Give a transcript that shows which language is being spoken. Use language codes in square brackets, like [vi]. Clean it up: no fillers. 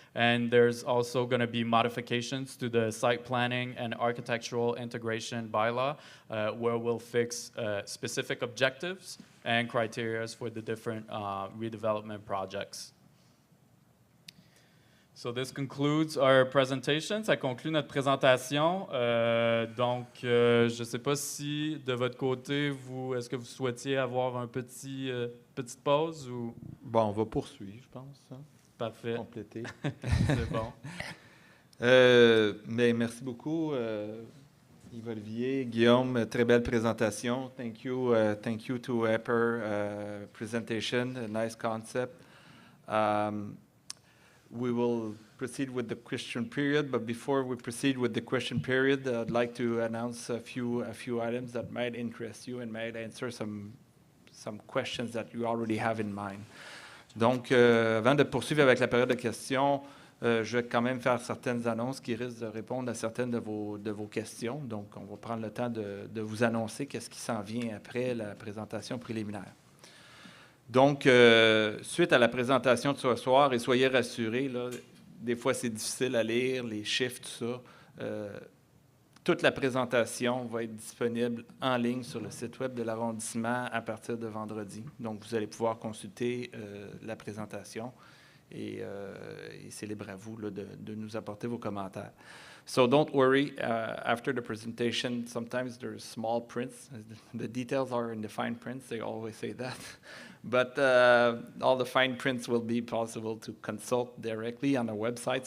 [en] And there's also going to be modifications to the site planning and architectural integration bylaw, where we'll fix specific objectives and criteria for the different redevelopment projects. So this concludes our presentation. [fr] Ça conclut notre présentation. Donc, je ne sais pas si de votre côté, est-ce que vous souhaitiez avoir un petite pause ou... Bon, on va poursuivre, je pense. Hein? Parfait. Compléter. C'est bon. Mais merci beaucoup, Yves-Olivier, Guillaume. Très belle présentation. [en] Thank you to Epper presentation. A nice concept. We will proceed with the question period, but before we proceed with the question period, I'd like to announce a few items that might interest you and might answer some questions that you already have in mind. [fr] Donc, avant de poursuivre avec la période de questions, je vais quand même faire certaines annonces qui risquent de répondre à certaines de vos questions. Donc, on va prendre le temps de vous annoncer qu'est-ce qui s'en vient après la présentation préliminaire. Donc, suite à la présentation de ce soir, et soyez rassurés, là, des fois c'est difficile à lire, les chiffres, tout ça. Toute la présentation va être disponible en ligne sur le site web de l'arrondissement à partir de vendredi. Donc, vous allez pouvoir consulter la présentation et c'est libre à vous là, de nous apporter vos commentaires. [en] So don't worry, after the presentation, sometimes there's small prints. The details are in the fine prints, they always say that. But all the fine prints will be possible to consult directly on our website.